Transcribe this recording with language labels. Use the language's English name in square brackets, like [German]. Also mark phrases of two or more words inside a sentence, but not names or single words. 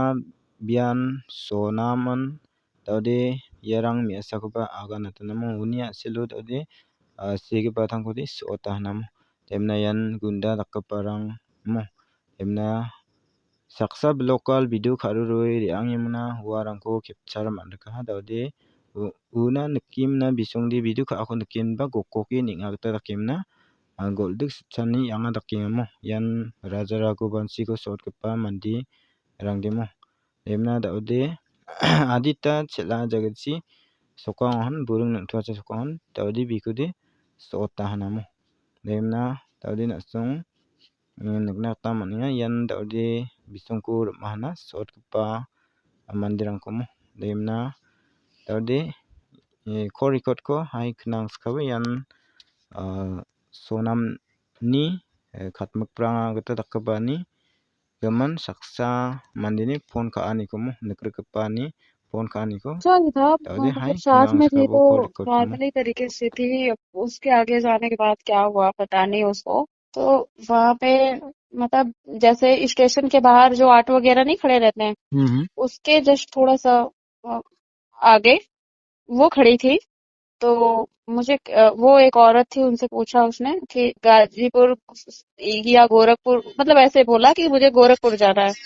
[Garo] bian sonaman daude yarang miasakoba aga natanamo unia silu daude segipa tangkodi sota namo demna yan gunda dakkaparang mo demna saksa [English] local video [Garo] kharuroi reangimna huarangko capture mandika daude una nikimna bisongdi video ka ako nikimba gokoki ninga gita dakimna goldik sitchani anga dakingamo yan raja ragobansi ko sotgipa mandi rangdemo demna daude adita chela jagatsi sokangon burung nangtuacha sokangon daude bikude sota hanamo demna daude nasong nikna gita man·enga yan daude bisongko rim·ahna sotgipa manderangko mo demna daude [English] call record [Garo] ko hai knang skaba yan sonamni katmikpranga gita dakgipani gaman saksa mandeni phone ka·aniko mo nikrikgipani phone ka·aniko [Hindi] अच्छा ही था, [Garo] daude hai [Hindi] मतलब साथ [Garo] knang [Hindi] में थी [Garo] skabo [Hindi] तो [English] call record [Garo] ko mo [Hindi] नॉर्मली तरीके से थी। अब उसके आगे जाने के बाद क्या हुआ पता नहीं उसको। तो वहां पे मतलब जैसे स्टेशन के बाहर जो ऑटो वगैरह नहीं खड़े रहते हैं, उसके जस्ट थोड़ा सा अ, आगे वो खड़ी थी। तो मुझे वो एक औरत थी, उनसे पूछा उसने कि गाजीपुर या गोरखपुर, मतलब ऐसे बोला कि मुझे गोरखपुर जाना है।